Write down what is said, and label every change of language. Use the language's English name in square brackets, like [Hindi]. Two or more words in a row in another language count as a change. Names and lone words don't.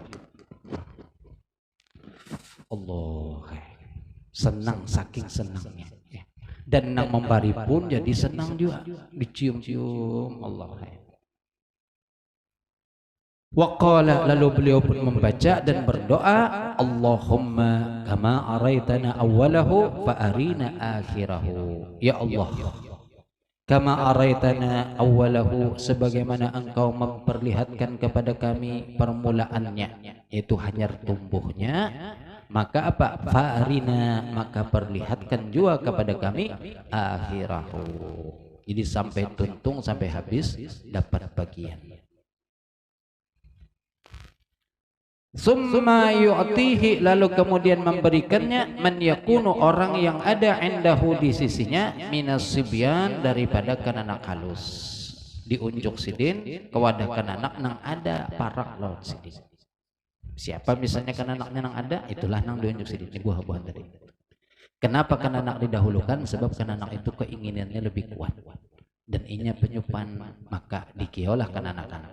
[Banjar] Allah, senang, saking senangnya. Dan nang memberi pun jadi senang juga, dicium-cium. Allah. Waqala, lalu beliau pun membaca dan berdoa, [Arabic] اللهم كما أريتنا أوله فأرنا آخره. يا الله، كما أريتنا أوله, [Banjar] sebagaimana engkau memperlihatkan kepada kami permulaannya, yaitu hanyar tumbuhnya, maka apa? [Arabic] فأرنا, [Banjar] maka perlihatkan juga kepada kami akhirahu. Jadi sampai tuntung, sampai habis dapat bagian. [Arabic] ثم يعطيه, [Banjar] lalu kemudian memberikannya, [Arabic] من يكون, [Banjar] orang yang ada indahu, di sisinya, [Arabic] من الصبيان, [Banjar] daripada kananak halus. Diunjuk sidin ke wadah kananak nang ada parak laut sidin. Siapa misalnya kananaknya nang ada, itulah nang diunjuk sidin. Ini buah-buahan tadi. Kenapa kananak didahulukan? Sebab kananak itu keinginannya lebih kuat dan inya penyupan, maka dikiolah kananak-kananak.